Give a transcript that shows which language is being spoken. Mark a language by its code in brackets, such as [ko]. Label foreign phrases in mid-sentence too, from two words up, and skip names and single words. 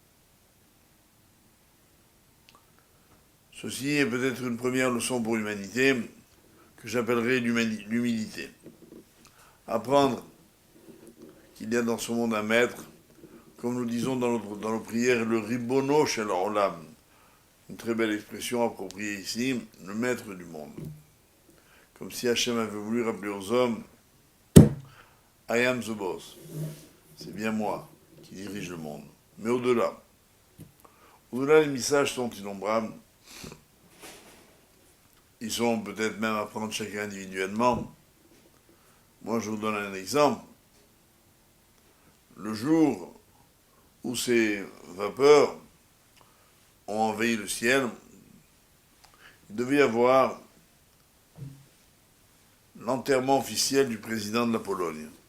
[fr] Ceci est peut-être une première leçon pour l'humanité, que j'appellerai l'humilité. Apprendre qu'il y a dans ce monde un maître, comme nous disons dans nos prières, le [he] רבונו של עולם, [fr] une très belle expression appropriée ici, le maître du monde. Comme si Hachem avait voulu rappeler aux hommes, [en] I am the boss, [fr] c'est bien moi qui dirige le monde. Mais au-delà, les messages sont innombrables, ils sont peut-être même à prendre chacun individuellement. Moi, je vous donne un exemple. Le jour où ces vapeurs ont envahi le ciel, il devait y avoir l'enterrement officiel du président de la Pologne.